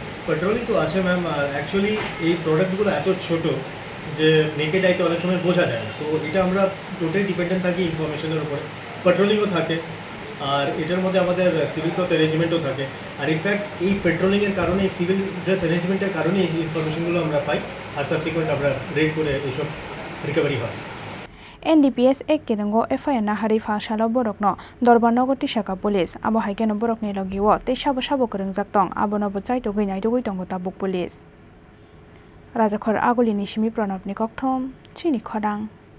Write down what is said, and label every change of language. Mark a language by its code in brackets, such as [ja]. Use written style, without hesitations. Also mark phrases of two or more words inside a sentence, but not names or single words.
[bn] পেট্রোলিং তো আছে ম্যাম অ্যাকচুয়ালি এই প্রোডাক্টগুলো এত ছোট যে [en] naked eye [bn] অনেক সময় বোঝা যায় না তো এটা আমরা [en] totally dependent [bn] থাকি ইনফরমেশনের উপরে পেট্রোলিংও থাকে আর এটার মধ্যে আমাদের [en] civil cloth arrangement [bn] থাকে আর ইনফ্যাক্ট এই পেট্রোলিংয়ের কারণে এই [en] civil dress arrangement [bn] কারণে এই ইনফরমেশনগুলো আমরা পাই আর সাবসিকুয়েন্ট আমরা রেড করে এইসব রিকভারি হয়। [trp] NDPS ek kirango FIR na hari fa shalo borokno Dorbarnogo Tisaka police abo haikeno borokni logiwo te sabo korengjak tong abono bo chaito geinai dugui tongo tabuk police Rajakhor Aguli Nishimi Pranab ni kokthom chini khodang